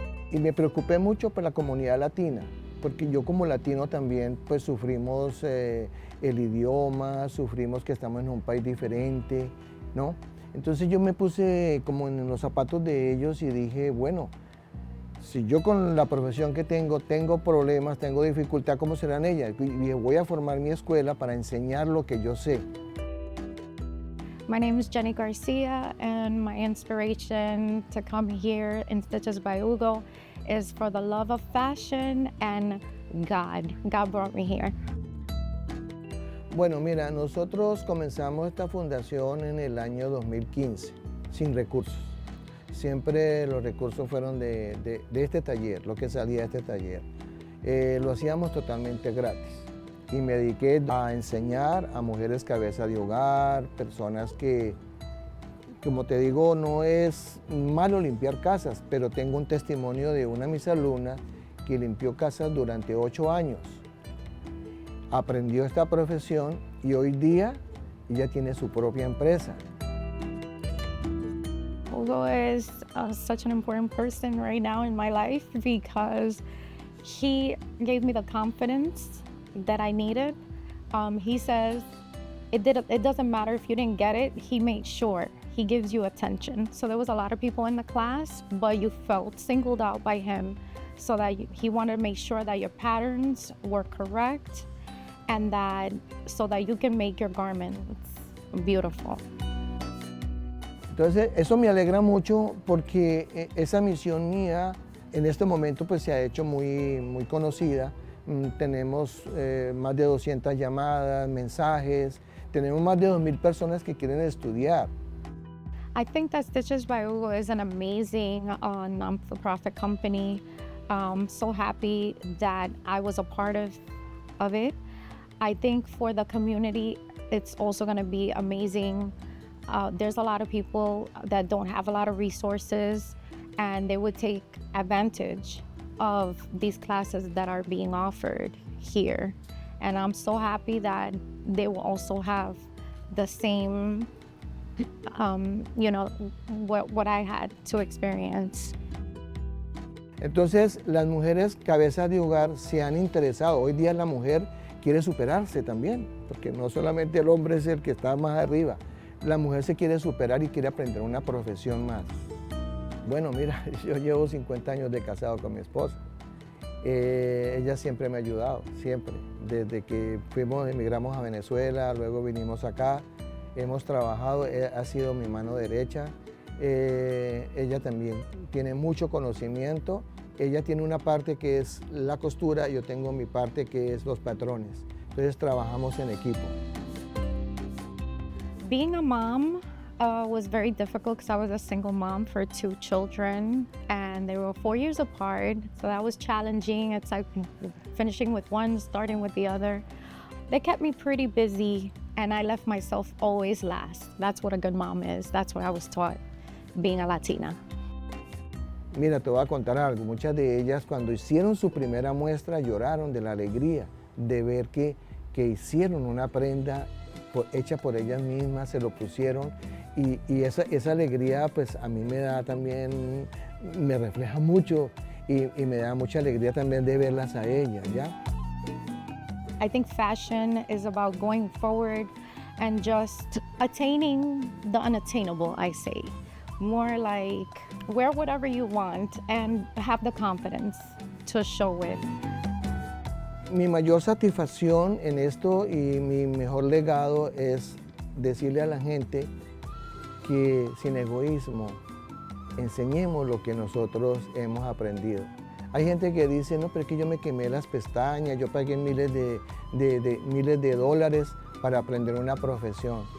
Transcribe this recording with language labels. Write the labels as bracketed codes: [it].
[es] Y me preocupé mucho por la comunidad latina, porque yo como latino también pues sufrimos el idioma, sufrimos que estamos en un país diferente, ¿no? Entonces yo me puse como en los zapatos de ellos y dije, bueno, si yo con la profesión que tengo problemas, tengo dificultad, ¿cómo serán ellas? Y dije, voy a formar mi escuela para enseñar lo que yo sé. [en] My name is Jenny Garcia, and my inspiration to come here in Stitches by Hugo is for the love of fashion and God. God brought me here. [es] Bueno, mira, nosotros comenzamos esta fundación en el año 2015, sin recursos. Siempre los recursos fueron de este taller, lo que salía de este taller. Lo hacíamos totalmente gratis. Y me dediqué a enseñar a mujeres cabeza de hogar, personas que, como te digo, no es malo limpiar casas, pero tengo un testimonio de una de mis alumnas que limpió casas durante 8 años. Aprendió esta profesión y hoy día ella tiene su propia empresa. [en] Hugo is such an important person right now in my life because he gave me the confidence that I needed. He says it doesn't matter if you didn't get it, he made sure he gives you attention. So there was a lot of people in the class, but you felt singled out by him so that he wanted to make sure that your patterns were correct and so that you can make your garments beautiful. [es] Entonces eso me alegra mucho porque esa misión mía en este momento pues se ha hecho muy conocida. Tenemos más de 200 llamadas, mensajes, tenemos más de 2,000 personas que quieren estudiar. [en] I think that Stitches by Hugo is an amazing non-for-profit company. So happy that I was a part of it. I think for the community, it's also going to be amazing. There's a lot of people that don't have a lot of resources, and they would take advantage of these classes that are being offered here. And I'm so happy that they will also have the same, what I had to experience. [es] Entonces, las mujeres cabezas de hogar se han interesado. Hoy día la mujer quiere superarse también, porque no solamente el hombre es el que está más arriba. La mujer se quiere superar y quiere aprender una profesión más. Bueno, mira, yo llevo 50 años de casado con mi esposa. Ella siempre me ha ayudado, siempre. Desde que emigramos a Venezuela, luego vinimos acá, hemos trabajado, ha sido mi mano derecha. Ella también tiene mucho conocimiento. Ella tiene una parte que es la costura, yo tengo mi parte que es los patrones. Entonces trabajamos en equipo. [en] Being a mom was very difficult because I was a single mom for 2 children and they were 4 years apart, so that was challenging. It's like finishing with one, starting with the other. They kept me pretty busy and I left myself always last. That's what a good mom is. That's what I was taught being a Latina. [es] Mira, te voy a contar algo. Muchas de ellas cuando hicieron su primera muestra lloraron de la alegría de ver que hicieron una prenda hecha por ellas mismas, se lo pusieron y esa alegría pues a mí me da también, me refleja mucho y me da mucha alegría también de verlas a ellas, ¿ya? [en] I think fashion is about going forward and just attaining the unattainable, I say. More like wear whatever you want and have the confidence to show it. [es] Mi mayor satisfacción en esto y mi mejor legado es decirle a la gente que sin egoísmo enseñemos lo que nosotros hemos aprendido. Hay gente que dice, no, pero es que yo me quemé las pestañas, yo pagué miles de dólares para aprender una profesión.